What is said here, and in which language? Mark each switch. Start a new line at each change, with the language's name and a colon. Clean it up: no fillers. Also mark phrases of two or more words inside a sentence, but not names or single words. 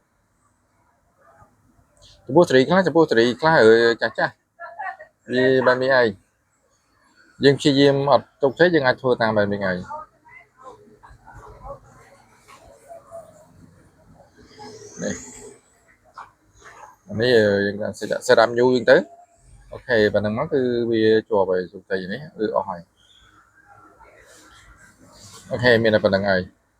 Khmer: ចំពោះសេរីខ្លះចាស់វាបែបនេះឯងយើងព្យាយាមអត់ជោគជ័យយើងអាចធ្វើតាមបែបនេះឯងនេះយើង
English: set up new
Khmer: យើងទៅអូខេប៉ណ្ណឹងមកគឺវាជាប់ហើយជោគជ័យនេះគឺអស់ហើយអូខេមានតែប៉ុណ្្នឹងហើយ